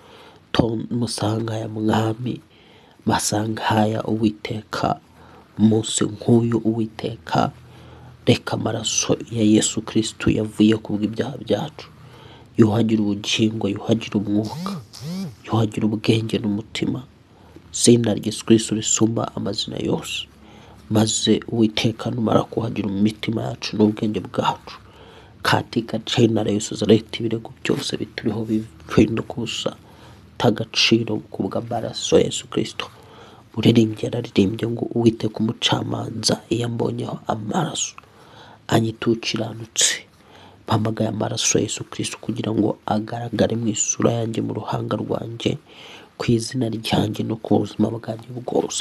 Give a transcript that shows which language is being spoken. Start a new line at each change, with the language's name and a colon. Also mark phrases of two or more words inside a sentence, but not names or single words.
Kinyarwanda: Musanga ya Mwami, masanga haya Uwiteka, umunsi nk'uyu Uwiteka, reka amaraso ya Yesu Kristo yavuye kubw'ibyaha byacu yuhagira ubugingo, yuhagira umwuka, yuhagira ubwenge n'umutima. Izina rya Yesu Kristo risumba amazina yose. Maze Uwiteka numara kuhagira imitima yacu n'ubwenge bwacu,
Swahili: katika jina la Yesu
Kinyarwanda: zareta ibirego byose bituriho bihinduka ubusa, tagaciro kubw'amaraso ya Yesu Kristo. Uririmbye araririmbye ngo Uwiteka umucamanza iyo ambonyeho amaraso anyitukiranutse. Mpamagaye amaraso ya Yesu Kristo kugira ngo agaragare mu isura yanjye, mu ruhanga rwanjye, ku izina ryanjye no ku buzima bwanjye bwose.